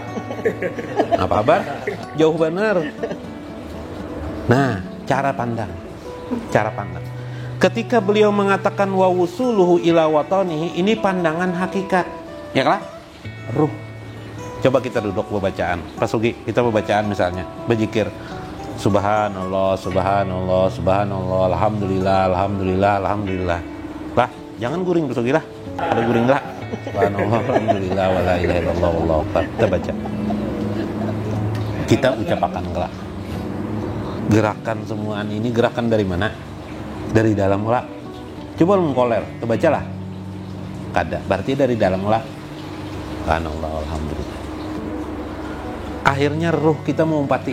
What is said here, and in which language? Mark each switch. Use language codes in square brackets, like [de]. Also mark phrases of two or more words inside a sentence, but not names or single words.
[id] Apa kabar? Jauh benar. Nah, cara pandang. Ketika beliau mengatakan [ar] ووصوله إلى وطنه, [id] ini pandangan hakikat. Ya kan? Ruh. Coba kita duduk bacaan. Pak Sugi, kita bacaan misalnya, berzikir. [ar] سبحان الله، سبحان الله، سبحان الله, الحمد لله، الحمد لله، الحمد لله. [bjn] Lah, jangan guring Pak Sugi lah. Ada guring lah. [ar] سبحان الله، الحمد لله، ولا إله إلا الله، والله أكبر. [id] Kita baca. Kita ucapakan kelak. Gerakan semuaan ini gerakan dari mana? Dari dalam kelak. [bjn] Coba mengkoler, terbacalah. Kada, berarti dari dalam kelak. [ar] سبحان الله، الحمد لله. [id] Akhirnya ruh kita mengumpati.